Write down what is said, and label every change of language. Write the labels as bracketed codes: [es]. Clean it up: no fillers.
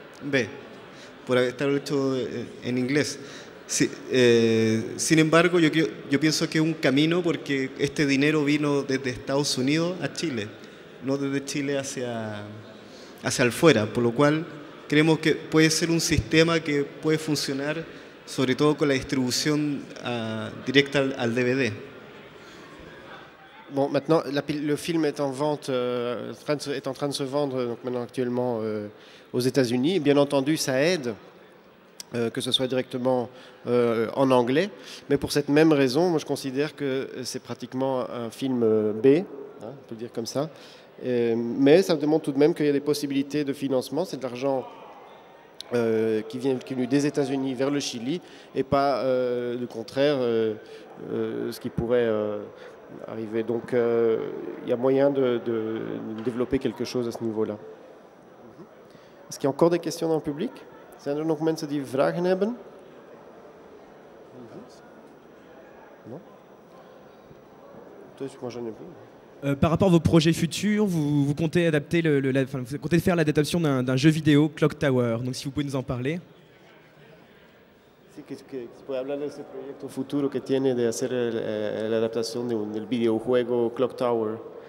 [es] B, por haber estado hecho en inglés. Sí, sin embargo, yo pienso que es un camino porque este dinero vino desde Estados Unidos a Chile, no desde Chile hacia el fuera, por lo cual creemos que puede ser un sistema que puede funcionar sobre todo con la distribution directa al DVD. [fr] Bon, maintenant, le film est en vente, est en train de se vendre donc maintenant actuellement aux États-Unis. Bien entendu, ça aide que ce soit directement en anglais, mais pour cette même raison, moi je considère que c'est pratiquement un film B, hein, on peut le dire comme ça. Mais ça demande tout de même qu'il y a des possibilités de financement. C'est de l'argent qui vient des États-Unis vers le Chili et pas le contraire, ce qui pourrait arriver. Donc il y a moyen de développer quelque chose à ce niveau-là. Est-ce qu'il y a encore des questions dans le public? [nl] Zijn er nog mensen die vragen hebben? [fr] Non? Moi j'en ai plus. Par rapport à vos projets futurs, vous comptez adapter vous comptez faire l'adaptation d'un jeu vidéo, Clock Tower. Donc si vous pouvez nous en parler. [es] Sí, que se puede hablar de ese proyecto futuro que tiene de hacer la adaptación del videojuego Clock Tower.